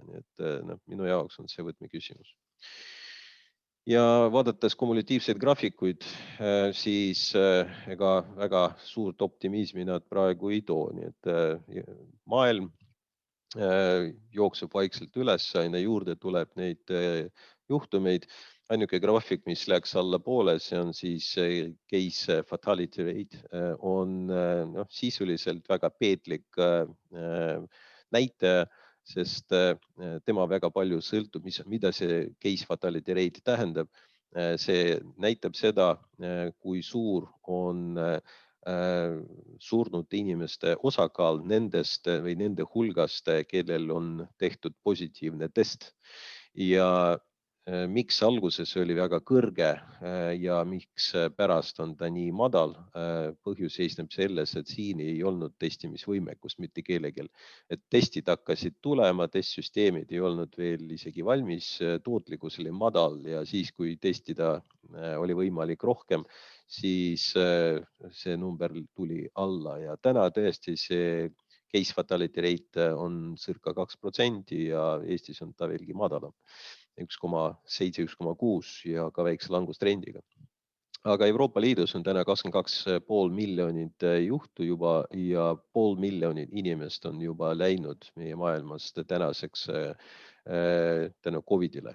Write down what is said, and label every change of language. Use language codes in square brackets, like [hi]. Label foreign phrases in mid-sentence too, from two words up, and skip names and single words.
[et] Nii et minu jaoks on see võtmeküsimus. Ja vaadates kumulatiivseid graafikuid, siis ega väga suurt optimismi nad praegu ei too. Nii et maailm jookseb vaikselt üles, aina juurde tuleb neid juhtumeid. Ainuke graafik, mis läks alla poole, see on siis [en] case fatality rate, [et] on sisuliselt väga peetlik näitaja, sest tema väga palju sõltub, mida see [en] case fatality rate [et] tähendab. See näitab seda, kui suur on surnud inimeste osakaal nendest või nende hulgast, kellel on tehtud positiivne test. Ja miks alguses oli väga kõrge ja miks pärast on ta nii madal? Põhjus seisneb selles, et siin ei olnud testimisvõimekust mitte kellelgi. Et testid hakkasid tulema, testsüsteemid ei olnud veel isegi valmis, tootlikkus oli madal ja siis, kui testida oli võimalik rohkem, siis see number tuli alla ja täna tõesti see [en] case fatality rate [et] on circa 2% ja Eestis on ta veelgi madalam. 1,7, 1,6 ja ka väikse langustrendiga. Aga Euroopa Liidus on täna 22,5 miljonit juhtu juba ja 500 000 inimest on juba läinud meie maailmast tänaseks tänu Covidile.